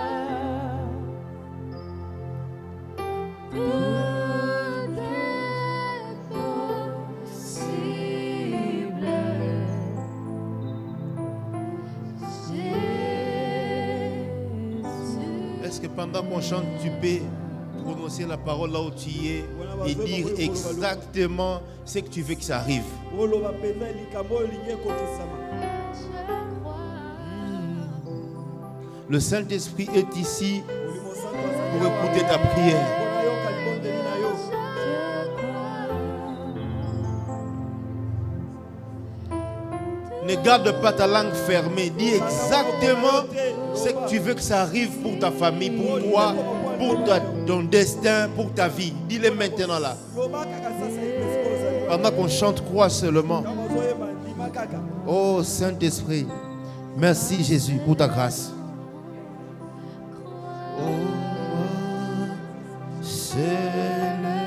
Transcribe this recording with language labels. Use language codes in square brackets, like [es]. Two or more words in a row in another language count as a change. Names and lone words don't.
[fr] Tout est possible. Jésus. Est-ce que pendant qu'on chante, tu peux prononcer la parole là où tu es et dire exactement ce que tu veux que ça arrive? [ln] oloba pena likambo olingi ekokisama. [fr] Le Saint-Esprit est ici [ln] Molimo santo azali [fr] pour écouter ta prière. [ln] mpona yoka libondeli na yo. [fr] Ne garde pas ta langue fermée. Dis exactement ce que tu veux que ça arrive pour ta famille, pour toi, pour ton destin, pour ta vie. Dis-le maintenant là. [ln] Loba kaka sasa ipesi kozali. [fr] Pendant qu'on chante, crois seulement. [ln] Kama ozoyeba ndima kaka. [fr] Oh Saint-Esprit, merci Jésus pour ta grâce. Oh, seulement.